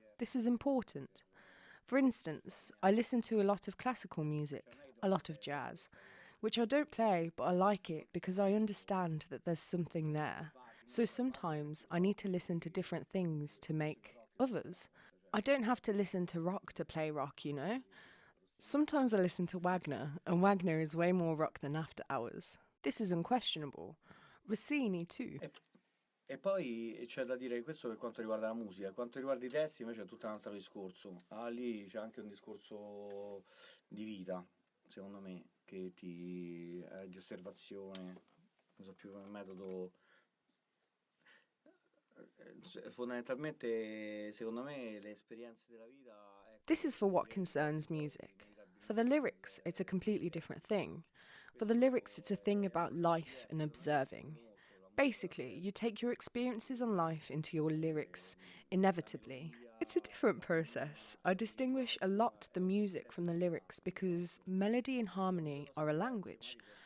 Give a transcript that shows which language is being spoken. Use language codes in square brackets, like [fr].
[en] This is important. For instance, I listen to a lot of classical music, a lot of jazz, which I don't play, but I like it because I understand that there's something there. So sometimes I need to listen to different things to make others. I don't have to listen to rock to play rock, you know? Sometimes I listen to Wagner, and Wagner is way more rock than After Hours. This is unquestionable. Rossini too. [it] E poi c'è da dire questo per quanto riguarda la musica, per quanto riguarda i testi invece è tutto un altro discorso. Lì c'è anche un discorso di vita, secondo me, che di osservazione, non so più un metodo. Fondamentalmente, secondo me, le esperienze della vita... [en] This is for what concerns music. For the lyrics, it's a completely different thing. For the lyrics, it's a thing about life and observing. Basically, you take your experiences on life into your lyrics, inevitably. It's a different process. I distinguish a lot the music from the lyrics because melody and harmony are a language.